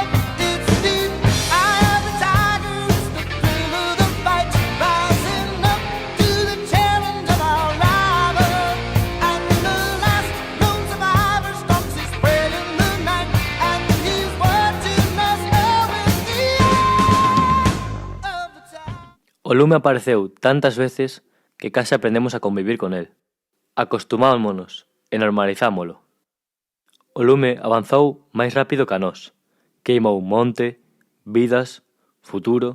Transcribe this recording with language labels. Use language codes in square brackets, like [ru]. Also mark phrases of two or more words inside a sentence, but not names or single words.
[en] It's deep, eye of the tiger, it's the thrill of the fight. Rising up to the challenge of our rival. And the last known survivor stalks his prey in the night. And he's watching us all with the eye of the tiger. [gl] O lume apareceu tantas veces que case aprendemos a convivir con el. Acostumámonos e normalizámolo. O lume avanzou máis rápido que a nós. Queimou monte, vidas, futuro.